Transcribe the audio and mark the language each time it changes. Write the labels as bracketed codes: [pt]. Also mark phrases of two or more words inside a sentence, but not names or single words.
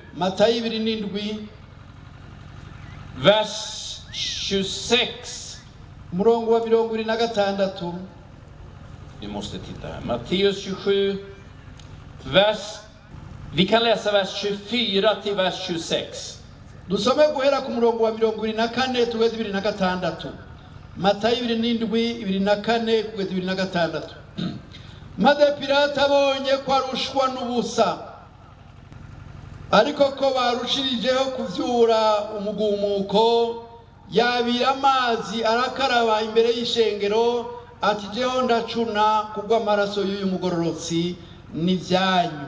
[sv] Vers 26. Vi måste titta här. Matteus 27. Vi kan läsa vers 24 till vers 26. [rn] Dusome guhera ku murongo wa 24 tugeze 26. Matayo 27:24 kugeza 26. Maze Pilato abonye ko arushwa n'ubusa, ariko ko barushirijeho kuvyura umugumuko, yabira amazi arakaraba imbere y'ishengero, ati jeho ndacuna kubwa amaraso y'uyu mugororotsi n'ivyanyu.